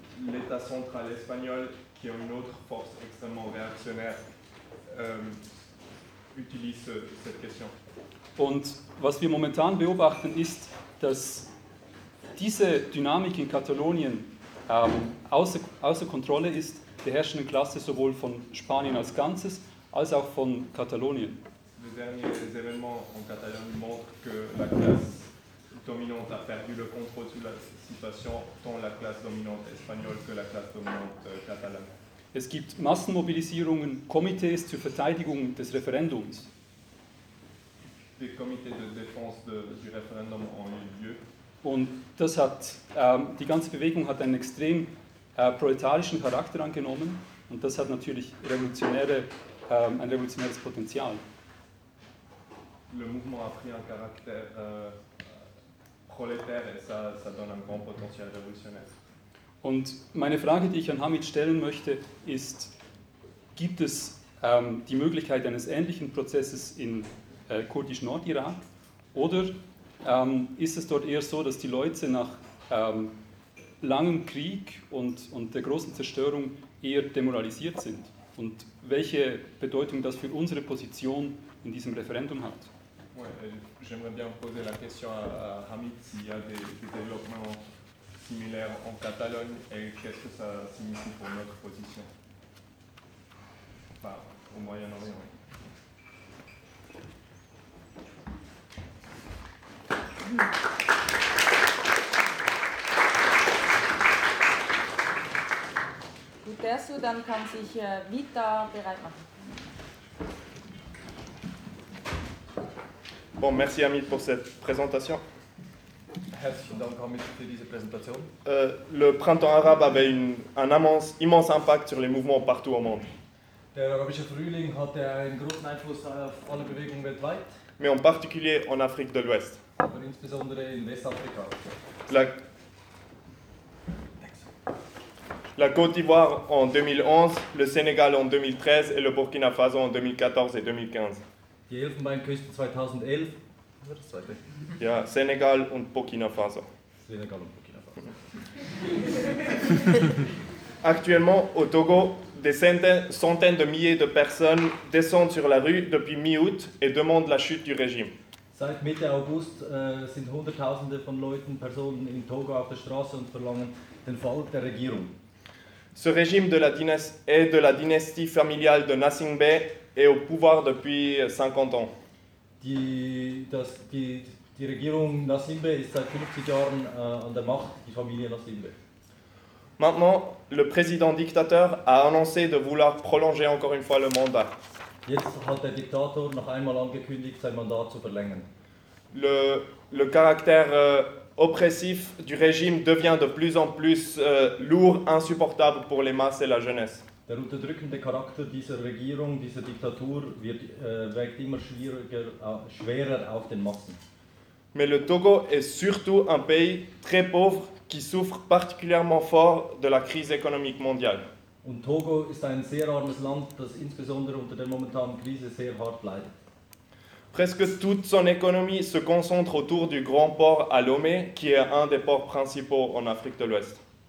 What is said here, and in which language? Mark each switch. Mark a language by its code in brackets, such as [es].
[fr] L'État central espagnol, qui est une autre force extrêmement réactionnaire, utilise cette question. [de] Und was wir momentan beobachten ist, dass diese Dynamik in Katalonien außer Kontrolle ist, der herrschenden Klasse sowohl von Spanien als Ganzes als auch von Katalonien. [fr] Les derniers événements en Catalogne montrent que la classe dominante a perdu le contrôle sur la situation, tant la classe dominante espagnole que la classe dominante catalane. [de] Es gibt Massenmobilisierungen, Komitees zur Verteidigung des Referendums. [fr] Des comités de défense du référendum ont eu lieu. [de] Und das hat, die ganze Bewegung hat einen extrem proletarischen Charakter angenommen und das hat natürlich ein revolutionäres Potenzial. [fr] Le mouvement a pris un caractère prolétaire et ça donne un grand potentiel révolutionnaire. [de] Und meine Frage, die ich an Hamid stellen möchte, ist, gibt es die Möglichkeit eines ähnlichen Prozesses in kurdisch Nordirak oder ist es dort eher so, dass die Leute nach langem Krieg und der großen Zerstörung eher demoralisiert sind. Und welche Bedeutung das für unsere Position in diesem Referendum hat? [fr] J'aimerais bien poser la question à Hamid s'il y a des développements similaires en Catalogne et qu'est-ce que ça signifie pour notre position au Moyen-Orient. [de] Gut, erst so, dann kann sich Vita bereit machen. [fr] Bon, merci Hamid pour cette présentation. [de] Herzlichen Dank, Hamid, für diese Präsentation. [fr] Le printemps arabe avait un immense impact sur les mouvements partout au monde. [de] Der arabische Frühling hatte einen großen Einfluss auf alle Bewegungen weltweit. [fr] Mais en particulier en Afrique de l'Ouest. [de] Aber insbesondere in Westafrika. [fr] La Côte d'Ivoire en 2011, le Sénégal en 2013 et le Burkina Faso en 2014 et 2015. [de] Die Elfenbeinküste 2011. Ja, Senegal und Burkina Faso. Senegal und Burkina Faso. [fr] Actuellement, au Togo, des centaines de milliers de personnes descendent sur la rue depuis mi-août et demandent la chute du régime. [de] Seit Mitte August sind Hunderttausende von Leuten, Personen in Togo auf der Straße und verlangen den Fall der Regierung. [fr] Ce régime est de la dynastie familiale de Nasingbé. Et au pouvoir depuis 50 ans. [de] Die Regierung Nasimbe ist seit 50 Jahren an der Macht, die Familie Nasimbe. [fr] Maintenant, le président dictateur a annoncé de vouloir prolonger encore une fois le mandat. [de] Jetzt hat der Diktator noch einmal angekündigt, sein Mandat zu verlängern. [fr] Le caractère oppressif du régime devient de plus en plus lourd, insupportable pour les masses et la jeunesse. [de] Der unterdrückende Charakter dieser Regierung, dieser Diktatur, wirkt immer schwerer auf den Massen. [fr] Mais le Togo est surtout un pays très pauvre qui souffre particulièrement fort de la crise économique mondiale. [de] Und Togo ist ein sehr armes Land, das insbesondere unter der momentanen Krise sehr hart leidet. [fr] Presque toute son économie se concentre autour du grand port à Lomé, qui est un des ports principaux en Afrique de l'Ouest.